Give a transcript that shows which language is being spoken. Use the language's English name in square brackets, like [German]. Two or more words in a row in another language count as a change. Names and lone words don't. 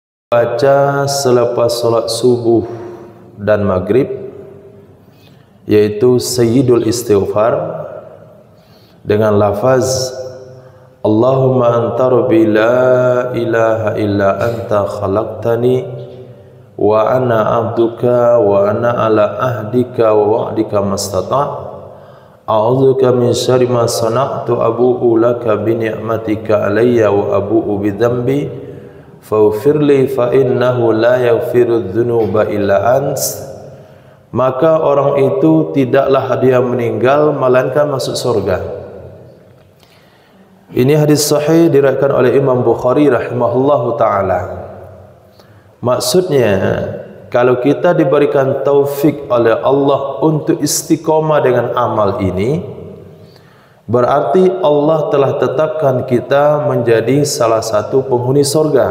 [Indonesian] baca selepas solat subuh dan maghrib, yaitu Sayyidul Istighfar dengan lafaz Allahumma [Arabic] أنت ربي لا إله إلا أنت خلقتني وأنا عبدك وأنا على عهدك ووعدك ما استطعت أعوذ بك من شر ما صنعت أبوء لك بنعمتك علي وأبوء بذنبي فاغفر لي فإنه لا يغفر الذنوب إلا أنت. [Indonesian] Maka orang itu tidaklah dia meninggal melainkan masuk surga. Ini hadis sahih diriwayatkan oleh Imam Bukhari [Arabic] رحمه الله تعالى. [Indonesian] Maksudnya, kalau kita diberikan taufik oleh Allah untuk istiqamah dengan amal ini, berarti Allah telah tetapkan kita menjadi salah satu penghuni surga.